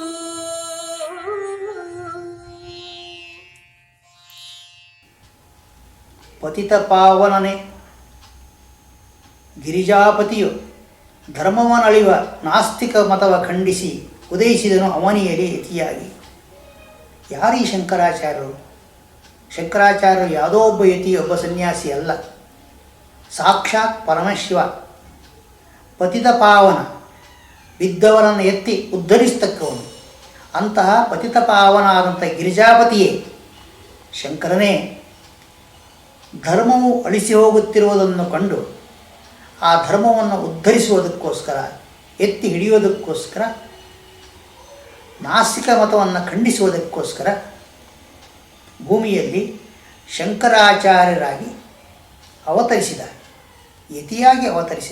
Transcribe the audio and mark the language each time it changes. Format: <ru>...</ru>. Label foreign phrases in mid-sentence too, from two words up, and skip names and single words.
<kn>ಪತಿತ ಪಾವನನೆ ಗಿರಿಜಾಪತಿಯು ಧರ್ಮವನಳಿವ ನಾಸ್ತಿಕ ಮತವ ಖಂಡಿಸಿ ಉದಯಿಸಿದನು ಅವನಿಯಲ್ಲಿ ಯತಿಯಾಗಿ. ಯಾರೀ ಶಂಕರಾಚಾರ್ಯರು? ಶಂಕರಾಚಾರ್ಯರು ಯಾವುದೋ ಒಬ್ಬ ಯತಿ, ಒಬ್ಬ ಸನ್ಯಾಸಿ ಅಲ್ಲ, ಸಾಕ್ಷಾತ್ ಪರಮಶಿವ. ಪತಿತ ಪಾವನ, ಬಿದ್ದವರನ್ನು ಎತ್ತಿ ಉದ್ಧರಿಸ್ತಕ್ಕವನು. ಅಂತಹ ಪತಿತ ಪಾವನಾದಂಥ ಗಿರಿಜಾಪತಿಯೇ ಶಂಕರನೇ ಧರ್ಮವು ಅಳಿಸಿ ಹೋಗುತ್ತಿರುವುದನ್ನು ಕಂಡು ಆ ಧರ್ಮವನ್ನು ಉದ್ಧರಿಸುವುದಕ್ಕೋಸ್ಕರ, ಎತ್ತಿ ಹಿಡಿಯುವುದಕ್ಕೋಸ್ಕರ, ನಾಸ್ತಿಕ ಮತವನ್ನು ಖಂಡಿಸುವುದಕ್ಕೋಸ್ಕರ ಭೂಮಿಯಲ್ಲಿ ಶಂಕರಾಚಾರ್ಯರಾಗಿ ಅವತರಿಸಿದ, ಯತಿಯಾಗಿ ಅವತರಿಸಿದ.</kn>